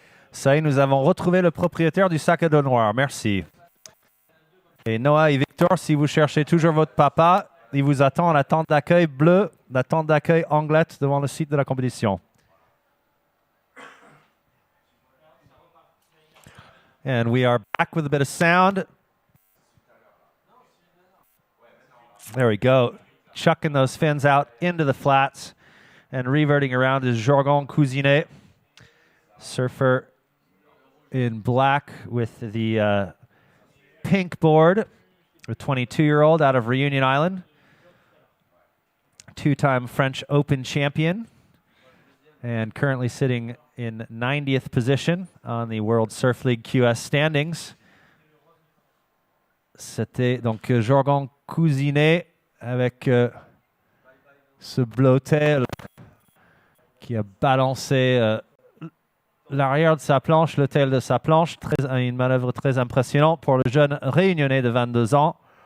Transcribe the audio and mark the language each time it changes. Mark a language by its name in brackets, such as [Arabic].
[French] Ça y est, nous avons retrouvé le propriétaire du sac à dos noir. Merci. Et Noah et Victor, si vous cherchez toujours votre papa, il vous attend à la tente d'accueil bleue, la tente d'accueil Anglet devant le site de la compétition. [English] And we are back with a bit of sound. There we go. Chucking those fins out into the flats and reverting around is Jorgon Cousinet, surfer in black with the pink board, a 22-year-old out of Reunion Island, two-time French Open champion, and currently sitting in 90th position on the World Surf League QS standings. [French] C'était donc Jorgon Cousinet avec ce blotel qui a balancé l'arrière de sa planche, le tail de sa planche. Une manœuvre très impressionnante pour le jeune réunionnais de 22 ans.